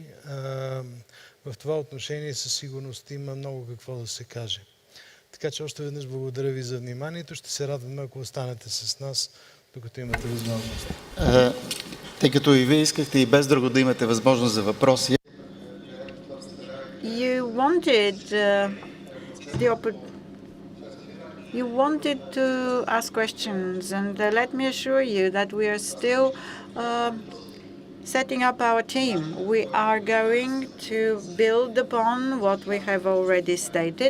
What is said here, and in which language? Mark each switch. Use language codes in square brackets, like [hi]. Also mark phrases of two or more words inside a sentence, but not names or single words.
[bg] В това отношение със сигурност има много какво да се каже. Така че още веднъж благодаря ви за вниманието. Ще се радваме, ако останете с нас, докато имате възможност. Тъй като и вие искахте и без друго да имате възможност за въпроси. [en] You wanted to ask questions, and let me assure you that we are still setting up our team. We are going to build upon what we have already stated.